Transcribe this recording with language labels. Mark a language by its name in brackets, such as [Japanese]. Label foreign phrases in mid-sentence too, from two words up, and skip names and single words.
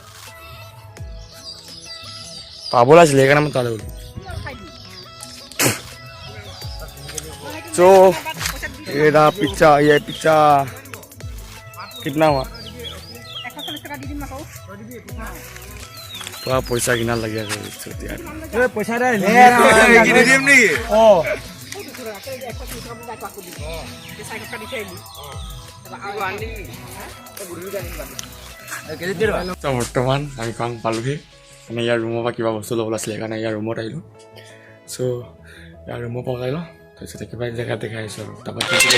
[Assamese] পাব লাগিছিলে সেইকাৰণে মই তালৈ গ'লো চ' [Hindi] एरा पिज्जा ये पिज्जा कितना हुआ तो पैसा कितना लग गया पैसा [Assamese] বৰ্তমান আমি কাম পালোহি মানে ইয়াৰ ৰুমৰ পৰা কিবা বস্তু ল'বলৈ আছিলে সেইকাৰণে ইয়াৰ ৰুমত আহিলোঁ চ' ইয়াৰ ৰুমৰ পকাই লওঁ তাৰপিছত একেবাৰে জেগা দেখাই আছোঁ আৰু তাৰপৰা